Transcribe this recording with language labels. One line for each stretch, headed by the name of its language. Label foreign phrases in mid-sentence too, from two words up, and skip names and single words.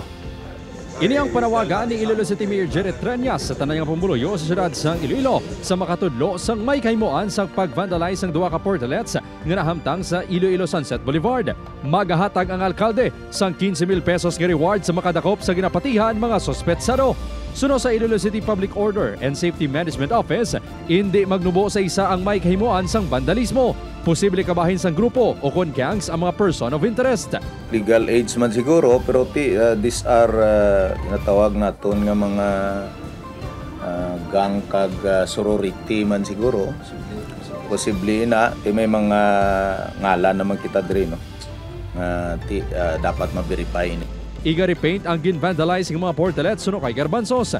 Hiligaynon: Ini ang panawagan ni Iloilo City Mayor Jerry Treñas sa tanay nga pumuluyo sa siyudad sang Iloilo sa makatudlo sang may kahimuan sa pag-vandalize ang duha ka portalets nga nahamtang sa Iloilo Sunset Boulevard. Magahatag ang alkalde sang 15,000 pesos nga reward sa makadakop sa ginapatihan mga sospetsado. Suno sa Iloilo City Public Order and Safety Management Office, hindi magnubo sa isa ang may kahimuan sang vandalismo. Posible kabahin sang grupo o kon gangs ang mga
English: person of interest. Legal age
Hiligaynon: man siguro, pero
English: these are
Hiligaynon: tinatawag naton nga mga gang kag sorority man siguro. Posible na may mga ngalan naman kita diri no. Dapat ma-verify ni. Iga repaint ang gin-vandalize ng mga portalets suno kay Garbanzos.